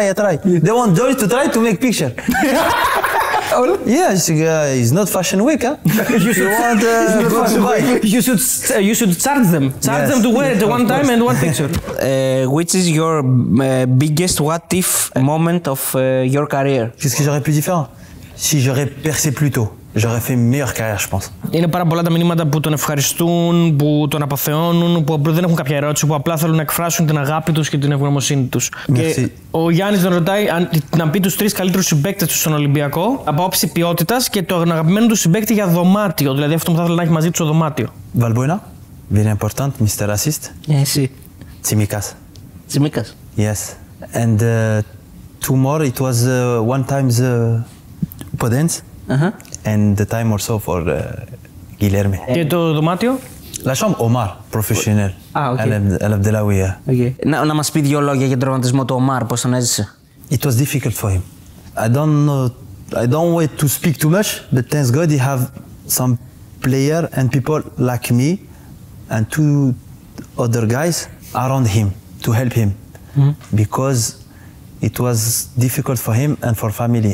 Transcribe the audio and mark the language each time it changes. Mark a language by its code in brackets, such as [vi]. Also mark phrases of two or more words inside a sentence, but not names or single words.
[en] They want Joy to try to make picture. Yes, it's not fashion week, huh? You should charge them. Charge them to wear it one time and one picture. Which is your biggest what if moment of your career? [fr] Qu'est-ce que j'aurais pu différent? Si j'aurais percé plus tôt, j'aurais fait une meilleure carrière, je pense. [el] Είναι πάρα πολλά τα μηνύματα που τον ευχαριστούν, που τον αποθεώνουν, που δεν έχουν κάποια ερώτηση, που απλά θέλουν να εκφράσουν την αγάπη τους και την ευγνωμοσύνη τους. Και ο Γιάννης τον ρωτάει να πει τους 3 καλύτερους συμπαίκτες του στον Ολυμπιακό, από άποψη ποιότητας και το αγαπημένο του συμπαίκτη για δωμάτιο, δηλαδή αυτό που θα ήθελε να έχει μαζί του στο δωμάτιο. [en] Valbuena, very important, Mr. Assist. [el] Εσύ. [en] Tsimikas. Tsimikas. Yes. And 2 more, it was one time the Podens. And the time also for Guilherme. [el] Και το δωμάτιο? [fr] La chambre, Omar, professionnel. El Abdelawi. [el] Να μας πει 2 λόγια για τον τραυματισμό του Ομάρ, πώς τον έζησε. [en] It was difficult for him. I don't want to speak too much, but thanks God he have some player and people like me and 2 other guys around him to help him. Because it was difficult for him and for family.